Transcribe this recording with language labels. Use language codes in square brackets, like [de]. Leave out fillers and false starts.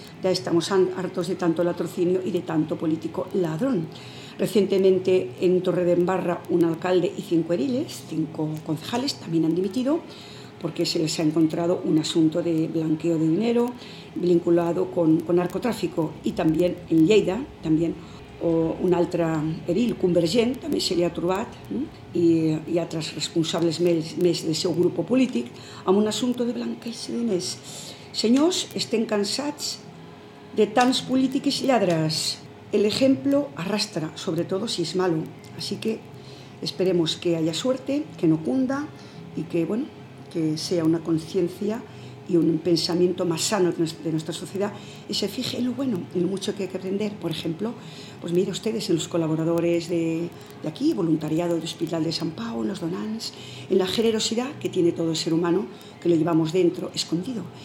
[es] Ya estamos hartos de tanto latrocinio y de tanto político ladrón. Recientemente en Torredembarra, un alcalde y 5 ediles, 5 concejales, también han dimitido porque se les ha encontrado un asunto de blanqueo de dinero vinculado con narcotráfico. Y también en Lleida, [ca] también un altre edil, Convergent, també se li ha trobat, i altres responsables més del seu grup polític, amb un assumpte de blanqueig de diners. Senyors, estem cansats de tants polítics lladres. L'exemple arrastra, sobretot si és malo. Així que esperem que hi hagi sort, que no cunda i que, [es] bueno, que sea una conciencia y un pensamiento más sano de nuestra sociedad y se fije en lo bueno, en lo mucho que hay que aprender. Por ejemplo, pues mire ustedes en los colaboradores de aquí, voluntariado del Hospital de Sant Pau, en los donants, en la generosidad que tiene todo el ser humano, que lo llevamos dentro, escondido.